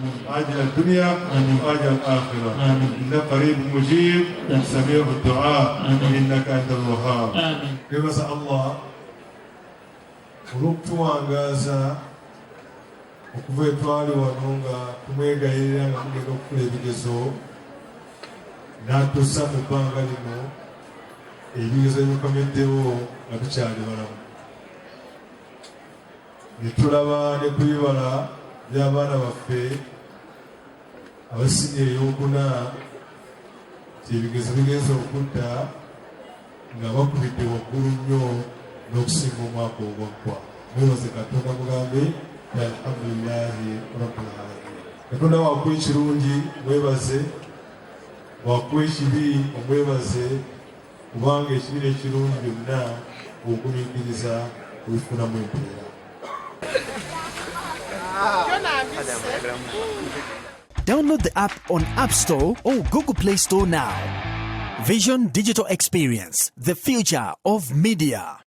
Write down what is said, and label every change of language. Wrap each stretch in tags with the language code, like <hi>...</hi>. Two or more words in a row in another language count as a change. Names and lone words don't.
<ar>عاجل الدنيا وآجل الآخرة إنك قريب مجيب سميع الدعاء إنك أنت الوهاب كما سأل الله</ar> <lg>olw'okutuwangaza okuva etwali wano nga tumwegayirira nga tugenda okufuna ebigezo n'atussa mu bbanga lino ebigezo ebikomeddewo nga tukyali balamu ne tulaba ne ku bibala by'abaana baffe abasinga eyokuna ebigezo bigenza okudda nga bakubidde waggulu nnyo n'okusinga omwaka ogwaggwa mwebaze katonda mugambe</lg> <ar>الحمد لله رب العالمين</ar> <lg>katonda wakuwa ekirungi mwebaze wakuwa ekibi omwebaze kubanga ekibi n'ekirungi byonna okugumiikiriza kubifunamu empeera.</lg> <en>Download the app on App Store or Google Play Store now. Vision Digital Experience, the future of media.</en>